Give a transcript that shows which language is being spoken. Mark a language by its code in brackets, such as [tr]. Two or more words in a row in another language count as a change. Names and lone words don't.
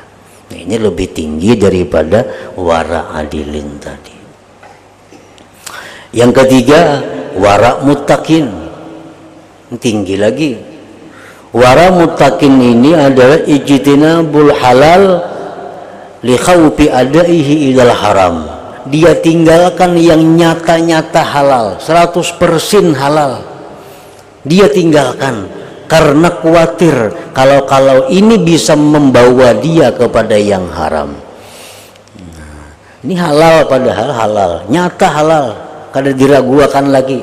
[id] Nah, ini lebih tinggi daripada [ar] ورع العادلين [id] tadi. Yang ketiga, [ar] ورع المتقين. [id] Tinggi lagi. [ar] ورع المتقين [id] ini adalah [ar] اجتناب الحلال لخوف أدائه إلى الحرام. [id] Dia tinggalkan yang nyata-nyata halal, 100% halal. Dia tinggalkan karena khawatir kalau ini bisa membawa dia kepada yang haram. Ini halal padahal halal, nyata halal, kada diragukan lagi.